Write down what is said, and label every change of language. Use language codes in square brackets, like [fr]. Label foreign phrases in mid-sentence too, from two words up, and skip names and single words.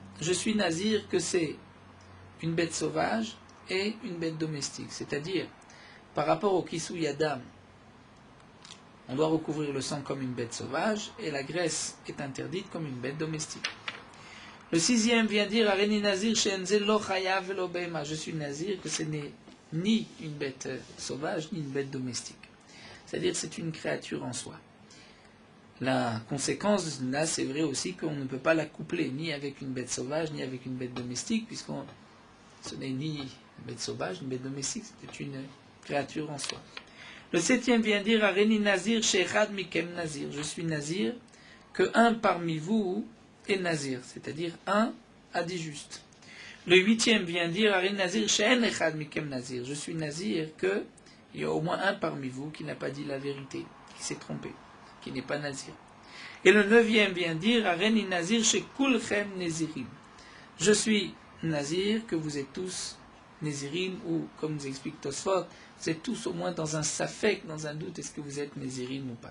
[fr] Je suis nazir que c'est une bête sauvage et une bête domestique. C'est-à-dire, par rapport au [he] כיסוי הדם, [fr] on doit recouvrir le sang comme une bête sauvage et la graisse est interdite comme une bête domestique. Le sixième vient dire [he] הריני נזיר שאין זה לא חיה ולא בהמה. [fr] Je suis nazir que ce n'est ni une bête sauvage ni une bête domestique. C'est-à-dire c'est une créature en soi. La conséquence là, c'est vrai aussi qu'on ne peut pas la coupler ni avec une bête sauvage ni avec une bête domestique, puisque ce n'est ni une bête sauvage ni une bête domestique, c'est une créature en soi. Le septième vient dire [he] הריני נזיר שאחד מכם נזיר. [fr] Je suis nazir que un parmi vous est nazir, c'est-à-dire un a dit juste. Le huitième vient dire [he] הריני נזיר שאין אחד מכם נזיר. [fr] Je suis nazir que il y a au moins un parmi vous qui n'a pas dit la vérité, qui s'est trompé, qui n'est pas nazir. Et le neuvième vient dire [he] הריני נזיר שכולכם נזירים. [fr] Je suis nazir que vous êtes tous nazirim, ou comme nous explique Tosfot, vous êtes tous au moins dans un safek, dans un doute, est-ce que vous êtes nazirim ou pas.